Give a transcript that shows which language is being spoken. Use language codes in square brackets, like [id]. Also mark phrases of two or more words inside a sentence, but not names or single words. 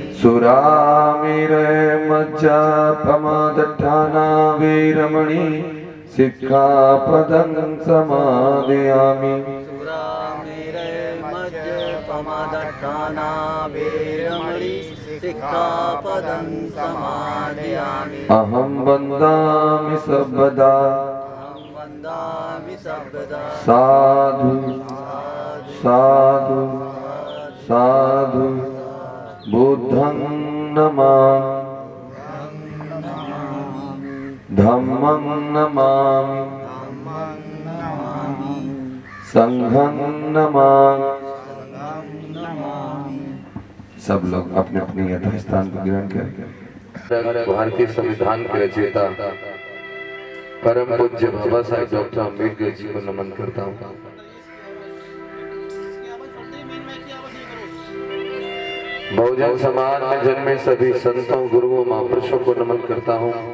[pi] सुरामेरय मज्जपमादट्ठाना वेरमणि सिक्खापदं समादयामि सुरामेरय मज्जपमादट्ठाना वेरमणि सिक्खापदं समादयामि अहं वन्दामि सर्वदा साधु साधु साधु बुद्धं नमामि धम्मं नमामि संघं नमामि। [hi] सब लोग अपने अपने यथास्थान को ग्रहण करें। भारतीय संविधान के रचयिता परम पूज्य बाबा साहेब डॉक्टर अम्बेडकर जी को नमन करता हूँ। बहुजन समाज में जन्मे सभी संतों गुरुओं महापुरुषों को नमन करता हूँ।